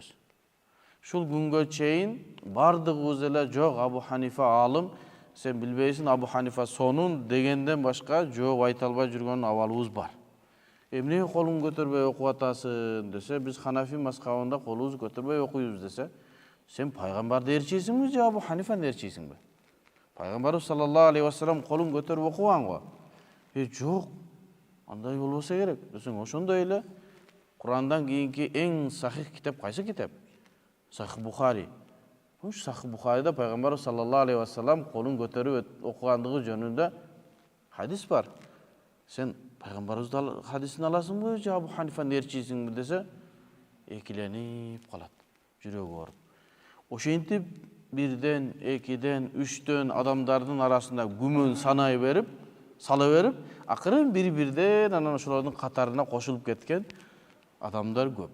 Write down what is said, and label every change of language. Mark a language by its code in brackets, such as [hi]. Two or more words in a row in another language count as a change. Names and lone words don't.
[ky] Ушул күнгө чейин бардыгыбыз эле жок, Абу Ханифа алым, сен билбейсиң, Абу Ханифа сонун дегенден башка жооп айта албай жүргөн абалыбыз бар. Эмне колуң көтөрбөй окуп атасың десе, биз Ханафи мазхабында колубузду көтөрбөй окуйбуз десе, сен пайгамбарды ээрчисиңби же Абу Ханифаны ээрчисиңби? Пайгамбарыбыз [ar] صلى الله عليه وسلم [ky] колун көтөрүп окуган го. Жок, андай болбоса керек десең, ошондой эле Курандан кийинки эң сахих китеп кайсы китеп? Сахих Бухари. Уш Сахих Бухарида Пайгамбарыбыз [ar] صلى الله عليه وسلم [ky] колун көтөрүп окугандыгы жөнүндө хадис бар. Сен Пайгамбарыбыздын хадисин аласыңбы же Абу Ханифаны ээрчисиңби десе, экиленип калат, жүрөгү ооруп. Ошентип бирден, экиден, үчтөн адамдардын арасында күмөн санай берип, сала берип, акырын бири-бирден анан ошолордун катарына кошулуп кеткен адамдар көп.